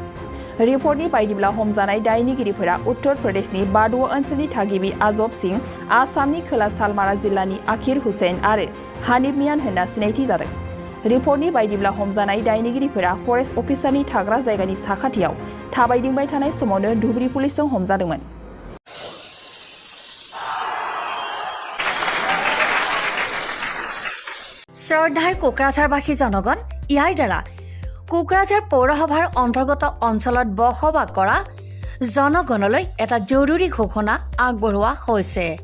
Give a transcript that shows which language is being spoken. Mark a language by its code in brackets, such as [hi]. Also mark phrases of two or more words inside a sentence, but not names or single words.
[brx] रिपर्टनि बायदिब्ला हमजानाय दायनिगिरिफोरा उत्तर प्रदेशनि बाडुआ ओनसोलनि थागिबि आजब सिंह, आसामनि खोला सालमारा जिल्लानि आकिर हुसैन आरो हानिफ मियान होनना सिनायथि जादों। रिपर्टनि बायदिब्ला हमजानाय दायनिगिरिफोरा फरेस्ट अफिसारनि थाग्रा जायगानि साखाथियाव थाबायदिंबाय थानाय समावनो धुबरी पुलिसजों हमजादोंमोन। [as] শ্ৰদ্ধাৰ কোকৰাঝাৰবাসী জনগণ, ইয়াৰ দ্বাৰা কোকৰাঝাৰ পৌৰসভাৰ অন্তৰ্গত অঞ্চলত বসবাস কৰা জনগণলৈ এটা জৰুৰী ঘোষণা আগবঢ়োৱা হৈছে।